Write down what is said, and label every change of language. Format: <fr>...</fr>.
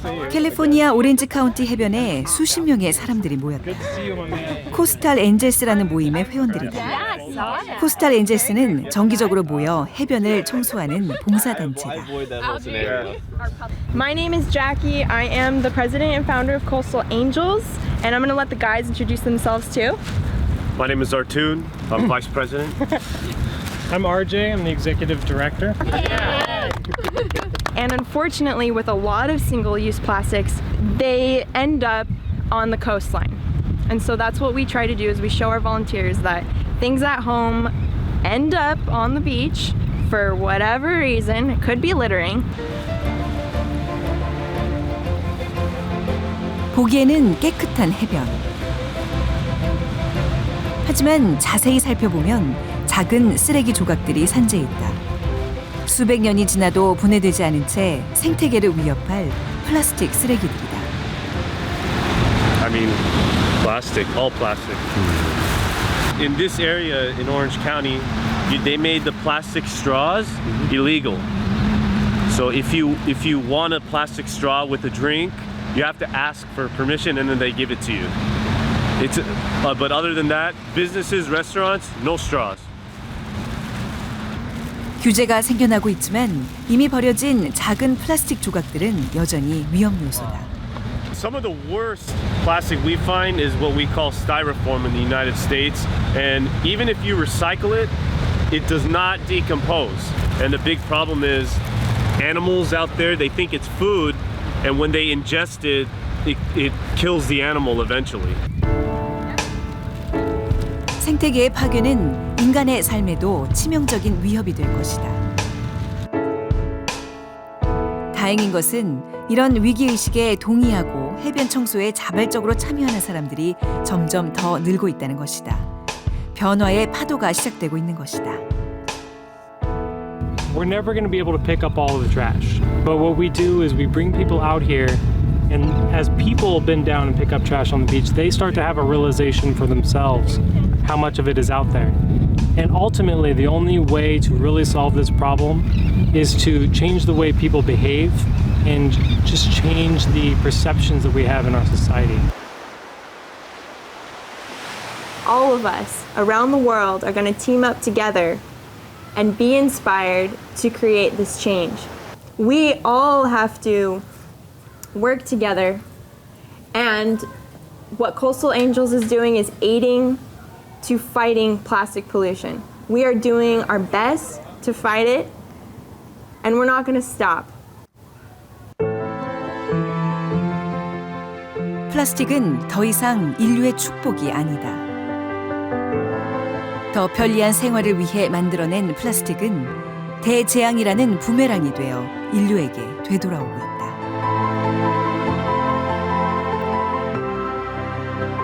<ko>캘리포니아 오렌지 카운티 해변에 수십 명의 사람들이 모였다. 코스탈 엔젤스라는 모임의 회원들이다. 코스탈 엔젤스는 정기적으로 모여 해변을 청소하는 봉사단체다.</ko> <en>My name is Jackie. I am the president and founder of Coastal Angels, and I'm going to let the guys introduce themselves too. My name is Artoon. I'm vice president. I'm RJ. I'm the executive director. And unfortunately, with a lot of single-use plastics, they end up on the coastline. And so that's what we try to do is we show our volunteers that things at home end up on the beach for whatever reason. It could be littering.</en> <ko>보기에는 깨끗한 해변. 하지만 자세히 살펴보면 작은 쓰레기 조각들이 산재해 있다. 수백 년이 지나도 분해되지 않은 채 생태계를 위협할 플라스틱 쓰레기들이다.</ko> <en>I mean, plastic, all plastic. In this area in Orange County, they made the plastic straws illegal. So if you want a plastic straw with a drink, you have to ask for permission and then they give it to you. But other than that, businesses, restaurants, no straws.</en> <ko>규제가 생겨나고 있지만 이미 버려진 작은 플라스틱 조각들은 여전히 위험 요소다.</ko> <en>Some of the worst plastic we find is what we call styrofoam in the United States. And even if you recycle it, it does not decompose. And the big problem is animals out there, they think it's food, and when they ingest it, it kills the animal eventually.</en> <ko>생태계의 파괴는 인간의 삶에도 치명적인 위협이 될 것이다. 다행인 것은 이런 위기의식에 동의하고 해변 청소에 자발적으로 참여하는 사람들이 점점 더 늘고 있다는 것이다. 변화의 파도가 시작되고 있는 것이다.</ko> <en>We're never going to be able to pick up all of the trash. But what we do is we bring people out here, and as people bend down and pick up trash on the beach, they start to have a realization for themselves how much of it is out there. And ultimately, the only way to really solve this problem is to change the way people behave and just change the perceptions that we have in our society. All of us around the world are going to team up together and be inspired to create this change. We all have to work together, and what Coastal Angels is doing is aiding to fighting plastic pollution. We are doing our best to fight it, and we're not going to stop.</en> <ko>플라스틱은 더 이상 인류의 축복이 아니다. 더 편리한 생활을 위해 만들어낸 플라스틱은 대재앙이라는 부메랑이 되어 인류에게 되돌아오고 있다.</ko>